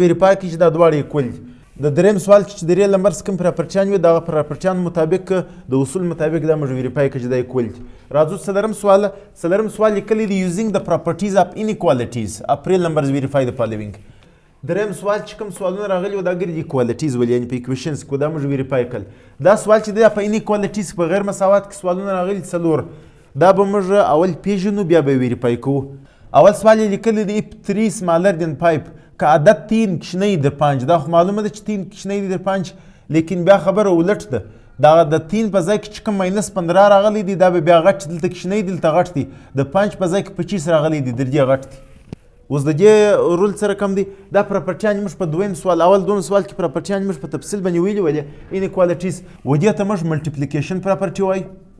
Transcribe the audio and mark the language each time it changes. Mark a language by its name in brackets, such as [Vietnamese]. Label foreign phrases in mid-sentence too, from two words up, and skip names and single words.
[Pashto] ویریفای کړي چې دا دواړه اکول دي د دریم سوال کې چې د [English] real numbers [Pashto] کوم پراپرټیان وي دغه پراپرټیان مطابق د اصول مطابق دا موږ ویریفای کړي چې دا اکول دي راځو څلورم سوال لیکلی دی [English] using the properties of inequalities of real numbers verify the following [Pashto] دریم سوال چې کوم سوالونه راغلي و دا ګرځي ایکوالیټیز ول یعنی په ایکویشنز کې دا موږ ویریفای کړل دا سوال چې دی په انیکوالیټیز په غیر مساوات کې سوالونه راغلي څلور دا به موږ اول پیژنو بیا به ویریفای کوو اول سوال یې لیکلی دی [English] if 3 smaller than 5 [Pashto] که عدد 3 کشنی در 5 دا خو معلومه ده چې 3 کشنی در 5 لیکن بیا خبره ولټ ده دا د 3 په ځای کې چې کوم ماینس 15 راغلی دی دا به بیا غټ دلته کشنی دلته غټ دی د 5 په ځای کې 25 راغلی دی در دې غټ دی اوس د دې رول سره کم دی دا پراپرټیان موږ په دویم سوال اول دوم سوال کې پراپرټیان موږ په تفصیل باندې ویلي ولې انیکوالیټیز و دې ته موږ [English] multiplication property [Pashto] وایي